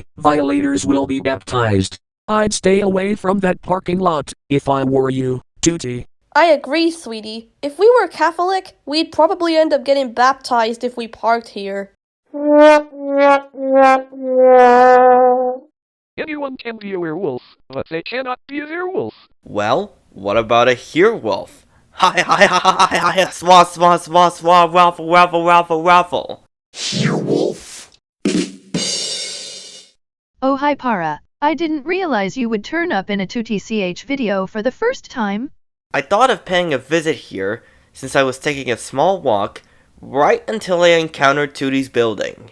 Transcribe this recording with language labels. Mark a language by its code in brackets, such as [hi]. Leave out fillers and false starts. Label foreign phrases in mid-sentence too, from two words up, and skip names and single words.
[en] Violators will be baptized. I'd stay away from that parking lot, if I were you, Tootie. I agree, sweetie. If we were Catholic, we'd probably end up getting baptized if we parked here. Anyone can be a werewolf, but they cannot be a werewolf. Well, what about a herewolf? Hi, hi, hi, hi, hi, hi, swa, swa, swa, swa, waffle, waffle, waffle, waffle. Herewolf. Oh hi Para, I didn't realize you would turn up in a TootyCH video for the first time. I thought of paying a visit here, since I was taking a small walk, right until I encountered Tootie's building.